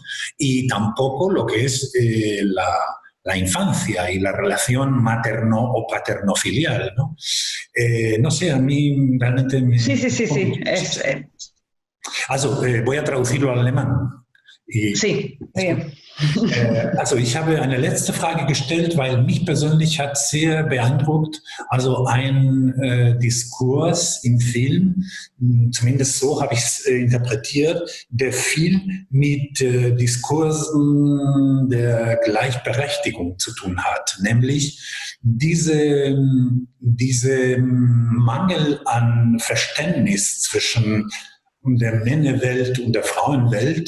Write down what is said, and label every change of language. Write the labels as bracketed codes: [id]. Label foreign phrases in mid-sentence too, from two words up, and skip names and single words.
[es] Y tampoco lo que es la infancia y la relación materno o paternofilial, ¿no? No sé, a mí realmente me... Sí. Also, voy a traducirlo al alemán. Sí, bien. [de] Also ich habe eine letzte Frage gestellt, weil mich persönlich hat sehr beeindruckt, also ein Diskurs im Film, zumindest so habe ich es interpretiert, der viel mit Diskursen der Gleichberechtigung zu tun hat, nämlich diese Mangel an Verständnis zwischen der Männerwelt und der Frauenwelt.